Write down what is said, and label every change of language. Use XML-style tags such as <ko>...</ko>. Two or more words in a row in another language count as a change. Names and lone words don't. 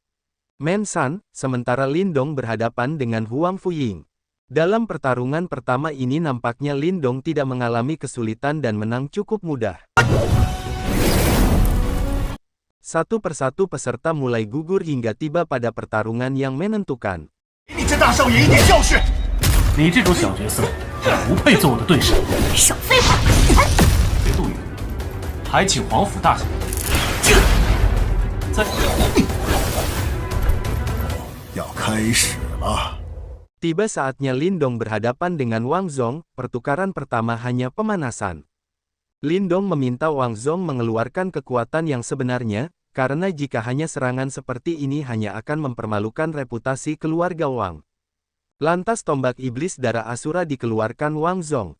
<id>Men San, sementara Lin Dong berhadapan dengan Huang Fuying. Dalam pertarungan pertama ini nampaknya Lin Dong tidak mengalami kesulitan dan menang cukup mudah. Satu persatu peserta mulai gugur hingga tiba pada pertarungan yang menentukan.</id> <zh>给你这大少爷一点教训！你这种小角色，不配做我的对手。少废话！杜宇，还请皇甫大人在。要开始了。</zh> <id>Tiba saatnya Lindong berhadapan dengan Wang Zhong, pertukaran pertama hanya pemanasan. Lindong meminta Wang Zhong mengeluarkan kekuatan yang sebenarnya, karena jika hanya serangan seperti ini hanya akan mempermalukan reputasi keluarga Wang. Lantas tombak iblis darah Asura dikeluarkan Wang Zhong.</id>